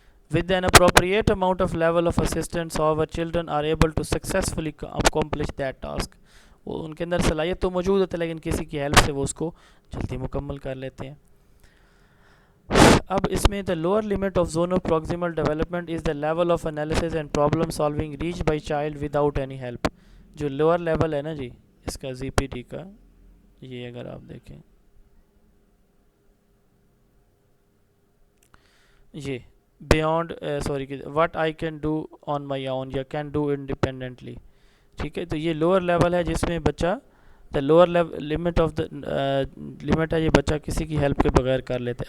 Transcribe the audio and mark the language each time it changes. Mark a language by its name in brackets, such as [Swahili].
[English] with an appropriate amount of level of assistance however children are able to successfully accomplish that task. [Urdu] وہ ان کے اندر صلاحیت تو موجود ہوتی ہے لیکن کسی کی ہیلپ سے وہ اس کو جلدی مکمل کر لیتے ہیں. اب اس میں [English] the lower limit of zone of proximal development is the level of analysis and problem solving reached by child without any help. [Urdu] جو lower level ہے نا جی اس کا زی پی ڈی کا, یہ اگر آپ دیکھیں یہ [English] Beyond sorry what I can do on my own یا can do independently. [Urdu] ٹھیک ہے, تو یہ لوور لیول ہے جس میں بچہ [English] the lower limit of the limit [Urdu] ہے, یہ بچہ کسی کی ہیلپ کے بغیر کر لیتے.